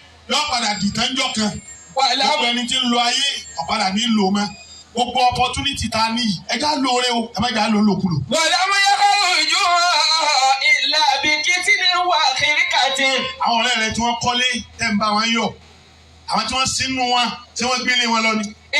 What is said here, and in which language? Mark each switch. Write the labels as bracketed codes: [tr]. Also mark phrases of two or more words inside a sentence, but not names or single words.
[yo] yóò padà dìtẹ̀ ńjọ́ kan. ولم Gbogbo ẹni tí ń lo ayé, ó padà ní lò mọ́. Gbogbo opportunity tá a ní yìí, ẹ já lóore o, ẹ má já lò lòkulò. [ar] ولم يخرج إلا بكتم وخرقة. [yo] Àwọn ọ̀rẹ́ rẹ tí wọ́n kọ́lé, tẹ́ ń bá wọn yọ̀. Àwọn tí wọ́n sínú wọn, tí wọ́n gbélé wọn lọ ni.